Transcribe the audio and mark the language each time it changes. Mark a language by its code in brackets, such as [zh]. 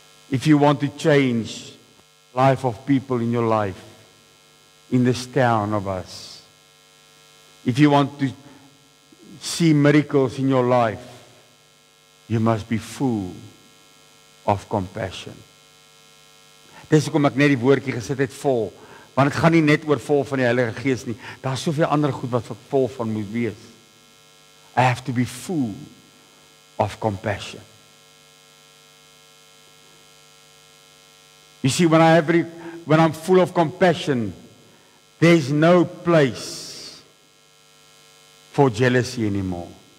[en] If you want to change the life of people in your life, in this town of us, if you want to see miracles in your life, you must be full of compassion. [af] Dis hoekom ek net die woordjie gesit het vol, want dit gaan nie net oor vol van die Heilige Gees nie. Daar's soveel ander goed wat vol van moet wees. [en] I have to be full of compassion. You see, when I'm full of compassion, there's no place for jealousy anymore.